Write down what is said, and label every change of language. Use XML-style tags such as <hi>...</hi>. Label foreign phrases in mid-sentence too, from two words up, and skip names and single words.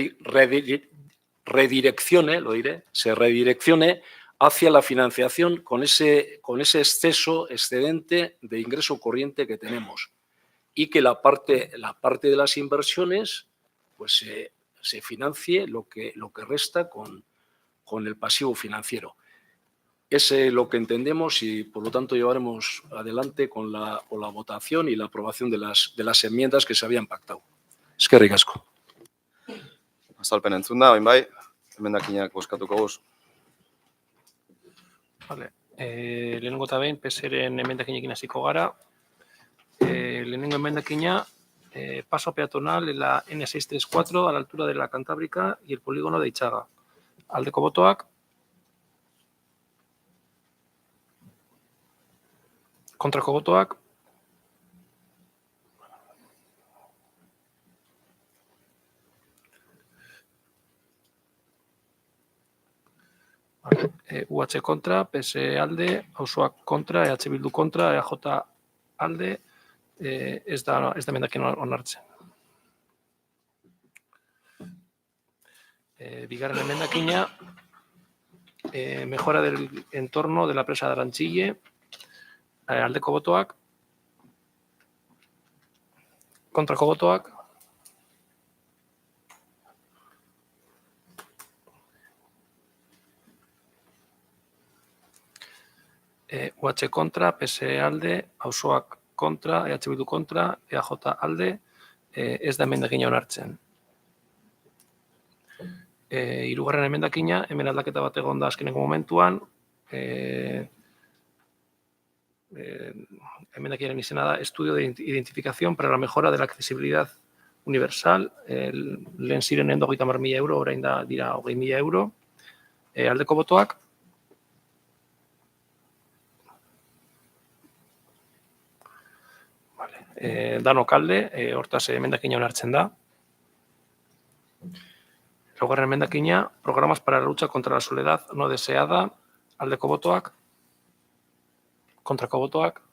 <es>redireccione hacia la financiación con ese excedente de ingreso corriente que tenemos, y que la parte de las inversiones pues se financie lo que resta con el pasivo financiero. Es lo que entendemos y, por lo tanto, llevaremos adelante con la votación y la aprobación de las enmiendas que se habían pactado.</es> <eu>Eskerrik asko. Azalpen entzunda, orain bai, emendakinak bozkatuko guz. Vale. Lehenengo eta behin, PSren emendakinekin hasiko gara. Lehenengo emendakina,</eu> <es>paso peatonal en la N634 a la altura de la Cantábrica y el polígono de Itxaga.</es> <eu>Aldeko botoak. Kontrako botoak. UH kontra, PS alde, auzoak kontra, EH Bildu kontra, EAJ alde, ez da emendakin onartzen. Bigarren emendakina,</eu> <es>mejora del entorno de la presa de Arantxille,</es> <eu>aldeko botoak, kontrako botoak, UH kontra, PS alde, auzoak kontra, EH Bildu kontra, EAJ alde, ez da emendakina onartzen. Hirugarren emendakina, hemen aldaketa bat egon da azkeneko momentuan, emendakinaren izena da</eu> <es>estudio de identificación para la mejora de la accesibilidad universal,</es> <eu>lehen zirenen 30.000 euro, orain da dira 20.000 euro, aldeko botoak, danok alde, hortaz emendakina onartzen da. Laugarren emendakina,</eu> <es>programas para la lucha contra la soledad no deseada,</es> <eu>aldeko botoak, kontrako botoak.</eu>